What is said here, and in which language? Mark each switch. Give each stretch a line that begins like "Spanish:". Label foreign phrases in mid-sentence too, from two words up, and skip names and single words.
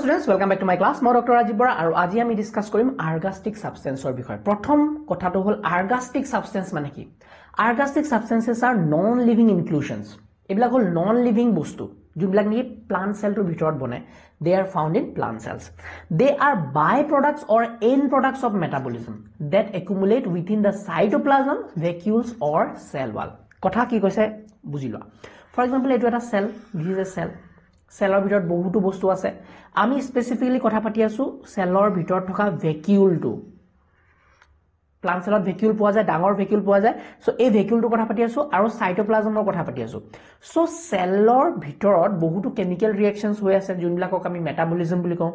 English: welcome back to my class.
Assamese: মই ডক্টৰ ৰাজীৱ বৰা আৰু আজি আমি ডিসকাস কৰিম
English: ergastic substance
Assamese: বিষয়ে। প্ৰথম কথাটো হ'ল
English: ergastic substance
Assamese: মানে কি?
English: ergastic substances are non living inclusions.
Assamese: এবিলাক হ'ল
English: non living
Assamese: বস্তু যোনবিলাক নেকি
English: plant cell
Assamese: ভিতৰত বনে।
English: They are found in plant cells. They are byproducts or end products of metabolism that accumulate within the cytoplasm, vacuoles or cell wall.
Assamese: কথা কি কৈছে বুজি লোৱা।
English: For example,
Assamese: এইটো এটা
English: cell, this is a cell.
Assamese: সেলৰ ভিতৰত বহুতো বস্তু আছে। আমি স্পেসিফিক্যালি কথা পাতি আছো সেলৰ ভিতৰত থকা ভেকিউলটো।
English: plant cell
Assamese: ভেকিউল পোৱা যায়, ডাঙৰ ভেকিউল পোৱা যায়। সো এই ভেকিউলটো কথা পাতি আছো আৰু সাইটোপ্লাজমৰ কথা পাতি আছো। সো সেলৰ ভিতৰত বহুতো
English: chemical reactions
Assamese: হৈ আছে যোনবিলাকক আমি মেটাবলিজম বুলি কওঁ।